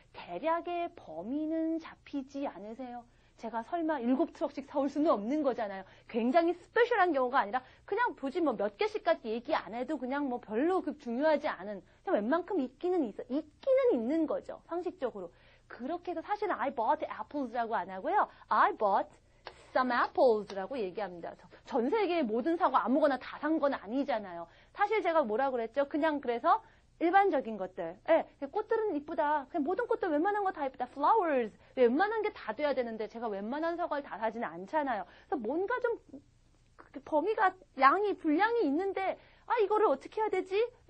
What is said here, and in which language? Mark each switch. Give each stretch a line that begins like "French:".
Korean: 대략의 범위는 잡히지 않으세요? 제가 설마 7트럭씩 사올 수는 없는 거잖아요. 굉장히 스페셜한 경우가 아니라 그냥 굳이 몇 개씩까지 얘기 안 해도 그냥 별로 중요하지 않은 그냥 웬만큼 있기는 있는 거죠. 상식적으로. 그렇게 해서 사실은
English: I bought apples
Korean: 라고 안 하고요.
English: I bought some apples라고
Korean: 얘기합니다. 전 세계의 모든 사과 아무거나 다 산 건 아니잖아요. 사실 제가 뭐라 그랬죠? 그냥 그래서 일반적인 것들. 꽃들은 이쁘다. 그냥 모든 꽃들 웬만한 거 다 이쁘다. flowers. 웬만한 게 다 돼야 되는데 제가 웬만한 사과를 다 사지는 않잖아요. 그래서 뭔가 좀 범위가 분량이 있는데 이거를 어떻게 해야 되지?